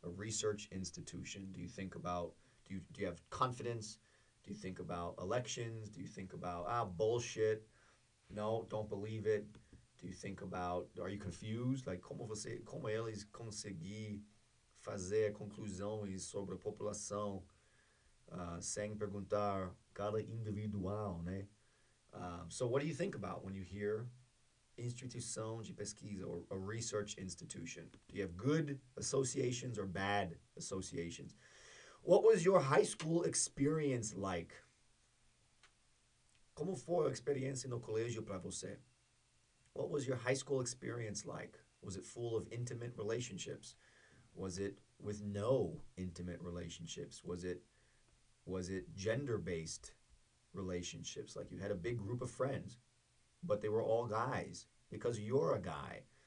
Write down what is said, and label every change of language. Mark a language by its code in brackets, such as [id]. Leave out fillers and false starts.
[en] A research institution. Do you think about? Do you have confidence? Do you think about elections? Do you think about bullshit? No, don't believe it. Do you think about? Are you confused? [pt] Like como eles conseguir fazer conclusões sobre a população sem perguntar cada individual, né? [en] So what do you think about when you hear [pt] instituição de pesquisa [en] or a research institution? Do you have good associations or bad associations? What was your high school experience like? [pt] Como foi a experiência no colégio para você? [en] What was your high school experience like? Was it full of intimate relationships? Was it with no intimate relationships? Was it gender-based relationships? Like you had a big group of friends, but they were all guys because you're a guy.